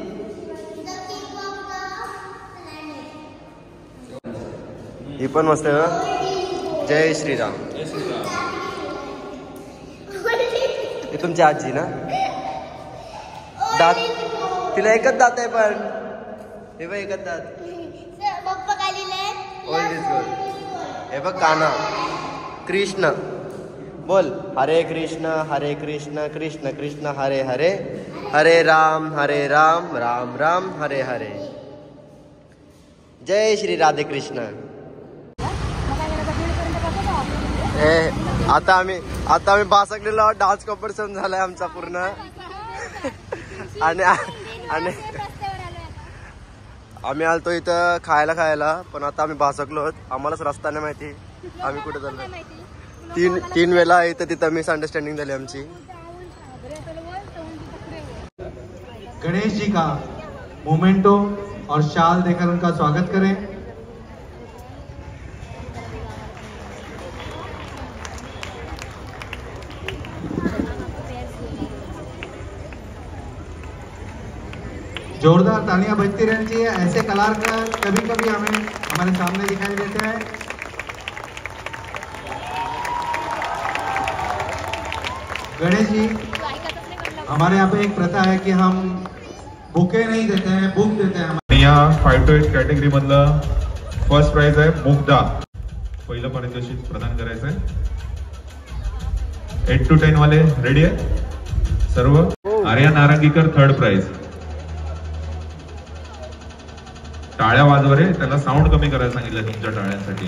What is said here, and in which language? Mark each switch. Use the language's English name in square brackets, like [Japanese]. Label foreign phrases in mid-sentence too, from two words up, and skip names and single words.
[Marathi] ही पण मस्त आहे. जय श्रीराम. ही तुमची आजी ना? दात तिला एकच दात आहे पण हे बघ एकच दात. [English] Old is gold. [Marathi] हे बघ काना. कृष्ण बोल. [Sanskrit] हरे कृष्ण कृष्ण कृष्ण हरे हरे, हरे राम राम राम हरे हरे. [Marathi] जय श्री राधे कृष्ण. आता आम्ही बासकलेला [English] dance competition [Marathi] झालाय आमचा पूर्ण. आणि आम्ही आलतो इथं खायला पण आता आम्ही बासकलो. आम्हालाच रस्ता नाही माहिती आम्ही कुठे चाललो. तीन वेळा इथं तिथं मिसअंडरस्टँडिंग झाली आमची. [Hindi] गणेश जी का मोमेंटो और शाल देकर उनका स्वागत करें. जोरदार तालियां बजती रहनी चाहिए. ऐसे कलाकार कभी कभी हमें हमारे सामने दिखाई देते हैं. गणेश जी, हमारे यहाँ पे एक प्रथा है कि हम बुके नहीं देते हैं, बुक देते हैं. [Marathi] या 5 to 8 कॅटेगरी मधलं [English] first prize [Marathi] आहे मुग्धा. पहिलं पारितोषिक प्रदान करायचं आहे. 8 to 10 वाले रेडी आहे सर्व. आर्या नारंगीकर [English] third prize. [Marathi] टाळ्या वाजवा रे, त्याला साऊंड कमी करायला सांगितलं तुमच्या टाळ्यांसाठी.